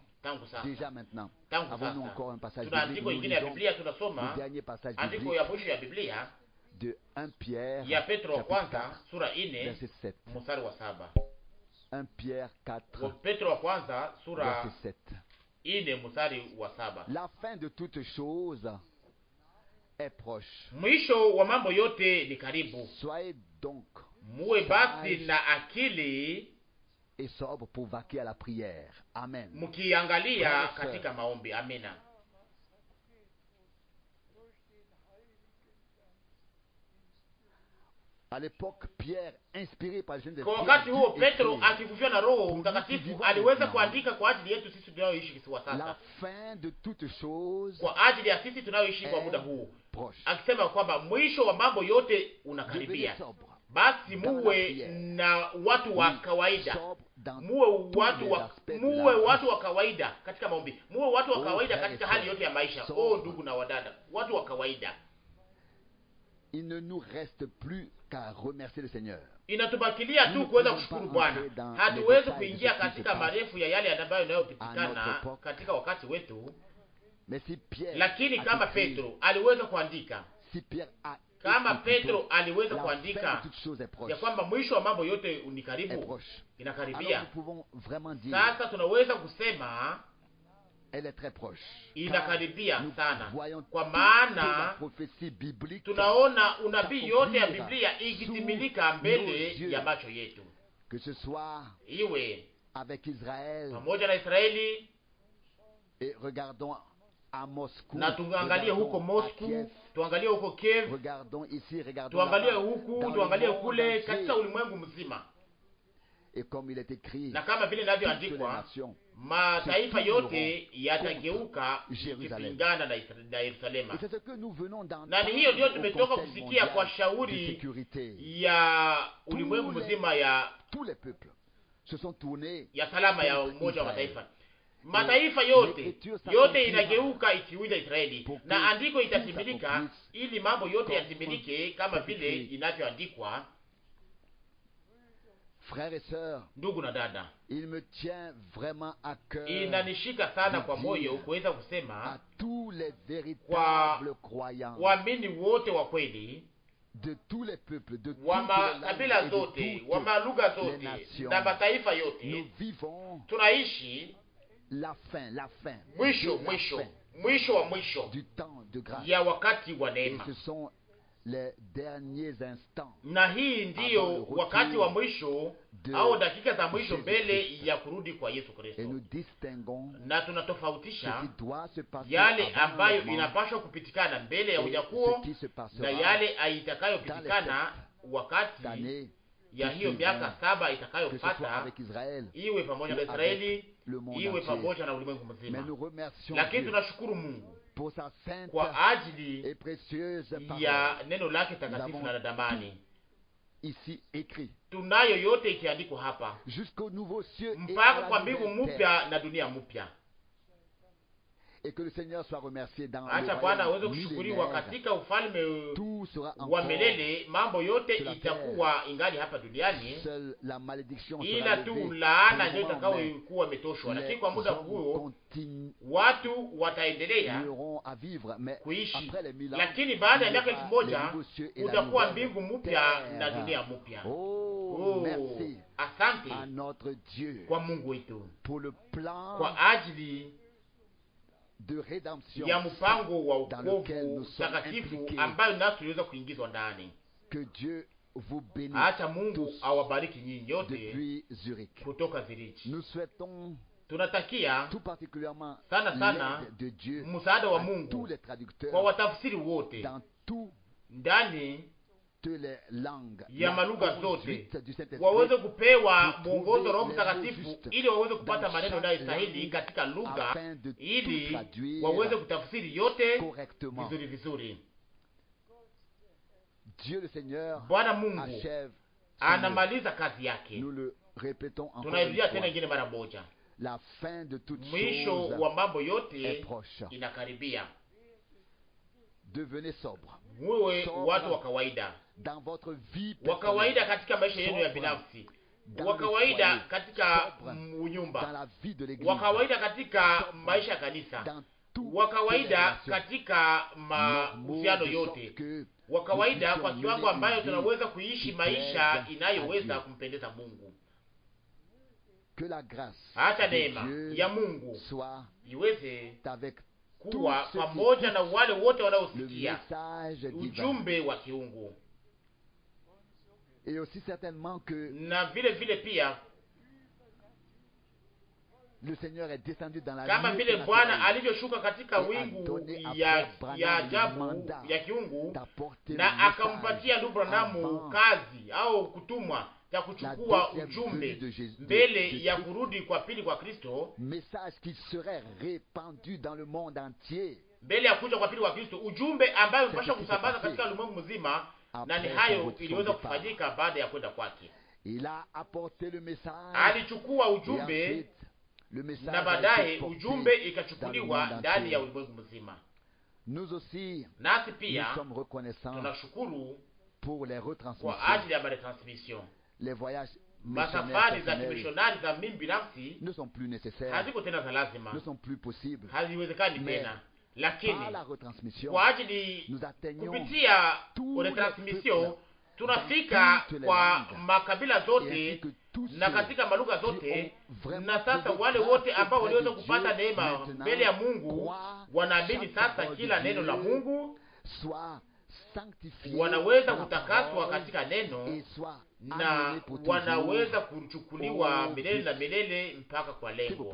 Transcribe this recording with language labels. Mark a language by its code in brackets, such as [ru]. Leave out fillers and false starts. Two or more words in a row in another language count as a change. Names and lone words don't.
[sw] Tuna andiko ingine ya Biblia, tunasoma andiko ya mwisho ya Biblia ya Petro wa kwanza sura 4 mstari wa 7. [fr] 1 Pierre 4 [sw] Petro wa kwanza sura 4 mstari wa 7. [fr] La fin de toute chose est proche. [sw] Mwisho wa mambo yote ni karibu. [fr] Soyez donc [sw] muwe basi na akili [fr] et sobre pour vaquer à la prière. Amen. [sw] Mkiangalia katika maombi. Amina. [fr] À l'époque, Pierre, inspiré par le Saint-Esprit, [sw] kwa wakati huo Petro akivuviwa na Roho Mtakatifu aliweza kuandika kwa ajili yetu sisi tunayoishi kwa sasa, [fr] la fin de toute chose, [sw] kwa ajili ya sisi tunayoishi kwa muda huu, akisema kwamba mwisho wa mambo yote unakaribia. Basi muwe na watu wa kawaida, muwe watu wa kawaida katika maombi, muwe watu wa kawaida katika hali yote ya maisha. Ndugu na wadada, watu wa kawaida. [fr] Il ne nous reste plus qu'à remercier le Seigneur. [sw] Inatubakilia tu kuweza kushukuru Bwana. Hatuwezi kuingia katika marefu ya yale ambayo yanayopitikana katika wakati wetu. Lakini kama Petro aliweza kuandika, kama Petro aliweza kuandika ya kwamba mwisho wa mambo yote ni karibu, inakaribia. Sasa tunaweza kusema [fr] elle est très proche. [sw] Inakaribia sana, kwa maana tunaona unabii yote ya Biblia ikitimilika mbele ya macho yetu, [fr] que ce soit [sw] iwe [fr] avec Israël, [sw] pamoja na Israeli, [fr] et regardons à Moscou, [sw] na tuangalie huko Moscou, tuangalie huko Kiev, [fr] regardons ici, regardons [sw] tuangalie huku, tuangalie kule, katika ulimwengu mzima. [fr] Et comme il est écrit, [sw] na kama vile inavyoandikwa, mataifa yote yatageuka kupingana na Yerusalema. Na ni hiyo ndio tumetoka kusikia kwa shauri ya ulimwengu mzima ya salama ya Umoja wa Mataifa. Mataifa yote inageuka ikiwinda Israeli, na andiko itatimilika ili mambo yote yatimilike kama vile inavyoandikwa. [fr] Frères et sœurs, [sw] ndugu na dada, [fr] il me tient vraiment à cœur, [sw] inanishika sana kwa moyo kuweza kusema [fr] à tous les véritables croyants, [sw] waamini wote wa kweli, [fr] de tous les peuples, de [sw] wa makabila zote, wa malugha zote na mataifa yote. [fr] Nous vivons [sw] tunaishi [fr] la fin [sw] mwisho wa mwisho [fr] du temps de grâce, [sw] ya wakati wa neema. [fr] Et ce sont les derniers instants, [sw] na hii ndiyo wakati wa mwisho au dakika za mwisho mbele ya kurudi kwa Yesu Kristo. [fr] Et nous distinguons [sw] na tunatofautisha [fr] ce qui doit se passer [sw] yale ambayo inapaswa kupitikana mbele ya unyakuo na yale itakayopitikana wakati ya hiyo miaka 7 itakayofuata, iwe pamoja na Israeli, iwe pamoja na ulimwengu mzima. Lakini tunashukuru Mungu kwa ajili ya neno lake takatifu na damani. [fr] Ici écrit, [sw] tunayo yote ikiandikwa hapa [fr] jusqu'au nouveau cieux [sw] mpaka kwa mbingu mpya na dunia mpya. [fr] Et que le Seigneur soit remercié dans [sw] acha Bwana aweze kushukuriwa katika ufalme wa milele. Mambo yote itakuwa ingali hapa duniani, ila tu laana ndio itakayokuwa imetoshwa. Lakini kwa muda huo watu wataendelea kuishi, lakini baada ya miaka 1000 utakuwa mbingu mpya na dunia mpya. Asante kwa Mungu wetu kwa ajili [fr] de rédemption [sw] ya mpango wa wokovu takatifu ambayo nasi tuliweza kuingizwa ndani. [fr] Que Dieu vous bénisse. [sw] Acha Mungu awabariki nyinyi yote [fr] depuis Zurich. [sw] Kutoka Zurich. [fr] Nous souhaitons [sw] tunatakia [fr] tout particulièrement [sw] sana [fr] de Dieu, [sw] msaada wa Mungu [fr] tous les traducteurs, [sw] kwa watafsiri wote [fr] dans tout [sw] ndani [fr] les langues [sw] ya malugha zote waweze kupewa mwongozo Roho Mtakatifu ili waweze kupata maneno yanayostahili katika lugha ili waweze kutafsiri yote vizuri. [fr] Dieu le Seigneur [sw] Bwana Mungu anamaliza kazi yake. [fr] Nous le répétons encore. [sw] Tunairudia tena ingine mara moja. [fr] La fin de toute chose, [sw] mwisho wa mambo yote inakaribia. [fr] Devenez sobre. [sw] Wewe watu wa kawaida, [fr] dans votre vie [sw] wa kawaida katika maisha yenu ya binafsi, wa kawaida katika unyumba, wa kawaida katika maisha ya kanisa, wa kawaida katika mahusiano yote, wa kawaida kwa kiwango ambayo tunaweza kuishi maisha inayoweza kumpendeza Mungu. Hata neema ya Mungu iweze kuwa pamoja na wale wote wanaosikia ujumbe wa kiungu. [fr] Et aussi certainement que [sw] na vile pia [fr] le Seigneur est descendu dans la [sw] kama vile Bwana alivyoshuka katika wingu ya ajabu ya kiungu na akampatia ndugu Branham kazi au kutumwa ya kuchukua ujumbe mbele ya kurudi kwa pili kwa Kristo, [fr] message qui serait répandu dans le monde entier, [sw] mbele ya kuja kwa pili kwa Kristo, ujumbe ambayo unapaswa kusambaza katika ulimwengu mzima. Na ni hayo iliweza kufanyika baada ya kwenda kwake. [fr] Il a apporté le message, [sw] alichukua ujumbe na baadaye ujumbe ikachukuliwa ndani ya ulimwengu mzima. [fr] Nous aussi, [sw] nasi pia [fr] nous sommes reconnaissants [sw] tunashukuru [fr] pour les retransmissions, [sw] kwa ajili ya retransmission. [fr] Les voyages [sw] masafari za kimishonari za mimi binafsi [fr] ne sont plus nécessaires, [sw] haziko tena za lazima, [fr] ne sont plus possibles, [sw] haziwezekani tena. Lakini kwa ajili kupitia retransmission tunafika kwa makabila zote na katika malugha zote, na sasa wale wote ambao waliweza kupata neema mbele ya Mungu wanaamini sasa kila neno la Mungu, wanaweza kutakaswa katika neno na wanaweza kuchukuliwa milele na milele mpaka kwa lengo.